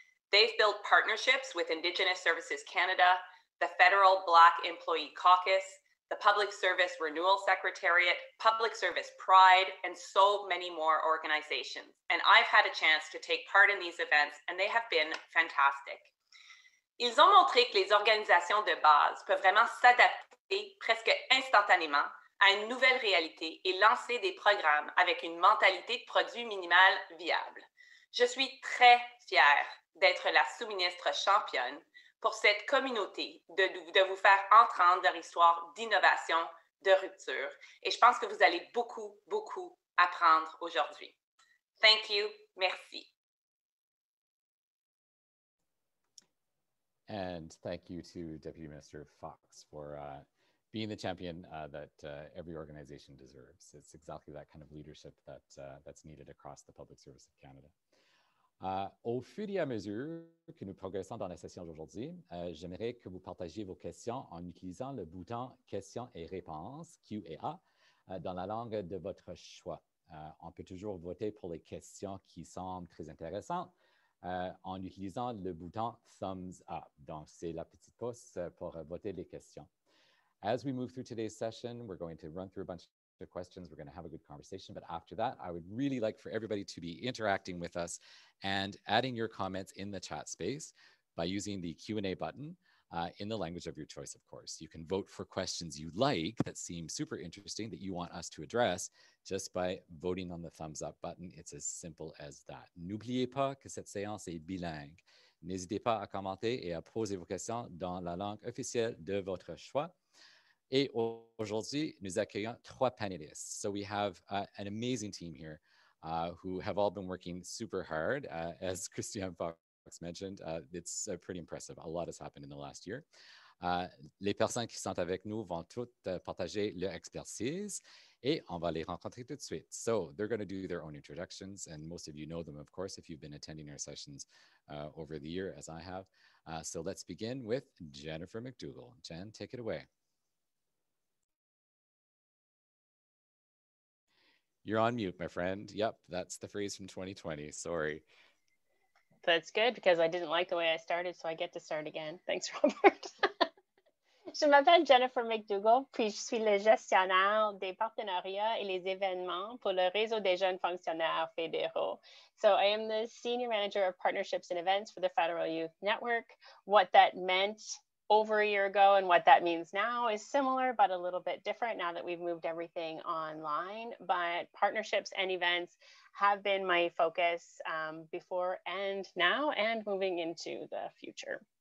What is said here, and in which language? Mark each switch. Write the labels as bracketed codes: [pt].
[en] They've built partnerships with Indigenous Services Canada, the Federal Black Employee Caucus, the Public Service Renewal Secretariat, Public Service Pride, and so many more organizations. And I've had a chance to take part in these events, and they have been fantastic. [fr] Ils ont montré que les organisations de base peuvent vraiment s'adapter presque instantanément à une nouvelle réalité et lancer des programmes avec une mentalité de produit minimal viable. Je suis très fière d'être la sous-ministre championne pour cette communauté, de vous faire entendre leur histoire d'innovation, de rupture. Et je pense que vous allez beaucoup apprendre aujourd'hui. [en] Thank you. [fr] Merci. [en] And thank you to Deputy Minister Fox for being the champion that every organization deserves. It's exactly that kind of leadership that that's needed across the public service of Canada. [fr] Au fur et à mesure que nous progressons dans la session d'aujourd'hui, j'aimerais que vous partagiez vos questions en utilisant le bouton questions et réponses, Q&A, dans la langue de votre choix. On peut toujours voter pour les questions qui semblent très intéressantes en utilisant le bouton thumbs up. Donc, c'est la petite pouce pour voter les questions. [en] As we move through today's session, we're going to run through a bunch of questions. We're going to have a good conversation. But after that, I would really like for everybody to be interacting with us and adding your comments in the chat space by using the Q&A button in the language of your choice, of course. You can vote for questions you like that seem super interesting that you want us to address just by voting on the thumbs up button. It's as simple as that. [fr] N'oubliez pas que cette séance est bilingue. N'hésitez pas à commenter et à poser vos questions dans la langue officielle de votre choix. Et aujourd'hui, nous accueillons 3 panélistes. [en] So we have an amazing team here who have all been working super hard. As Christiane Fox mentioned, it's pretty impressive. A lot has happened in the last year. [fr] Les personnes qui sont avec nous vont toutes partager leur expertise et on va les rencontrer tout de suite. [en] So they're going to do their own introductions, and most of you know them, of course, if you've been attending our sessions over the year, as I have. So let's begin with Jennifer McDougall. Jen, take it away. You're on mute, my friend. Yep, that's the phrase from 2020. Sorry. That's good because I didn't like the way I started, so I get to start again. Thanks, Robert. [fr] Je m'appelle Jennifer McDougall, puis je suis le gestionnaire des partenariats et les événements pour le réseau des jeunes fonctionnaires fédéraux. [en] So I am the Senior Manager of Partnerships and Events for the Federal Youth Network. What that meant over a year ago and what that means now is similar, but a little bit different now that we've moved everything online. But partnerships and events have been my focus before and now and moving into the future.